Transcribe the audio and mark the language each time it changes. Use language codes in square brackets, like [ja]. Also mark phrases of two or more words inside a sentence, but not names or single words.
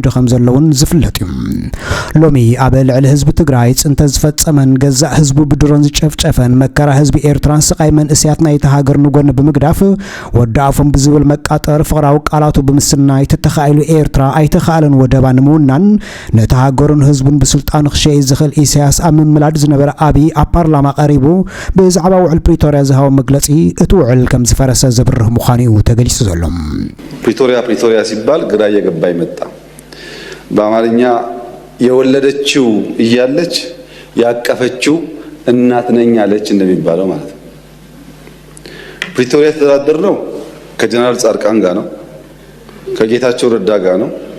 [ti] ከም ዘለውን ዝፍለጥ እዩ። ሎሚ ኣብ ልዕሊ ህዝቢ ትግራይ ጽንተ ዝፈጸመን ገዛእ ህዝቡ ብድሮን ዝጨፍጨፈን መከራ ህዝቢ ኤርትራን ስቃይ መንእስያት ናይቲ ሃገር ንጎኒ ብምግዳፍ ወዳኣፎም ብዝብል መቃጠር ፍቕራዊ ቃላቱ ብምስናይ ተተኻኢሉ ኤርትራ ኣይተኻኣለን ወደባ ንምውናን ነቲ ሃገሩን ህዝቡን ብስልጣኑ ክሸይ ዝኽእል ኢሳያስ ኣብ ምምላድ ዝነበረ ኣብይ ኣብ ፓርላማ ቀሪቡ ብዛዕባ ውዕል ፕሪቶሪያ ዝሃቦ መግለጺ እቲ ውዕል ከም ዝፈረሰ ዝብርህ ምዃኑ ተገሊጹ ዘሎ። [am] ፕሪቶሪያ ሲባል ግራ እየገባኝ መጣ። በአማርኛ የወለደችው እያለች ያቀፈችው እናት ነኝ አለች እንደሚባለው ማለት ነው። ፕሪቶሪያ የተደራደርነው ከጀነራል ጻድቃን ጋር ነው፣ ከጌታቸው ረዳ ጋር ነው፣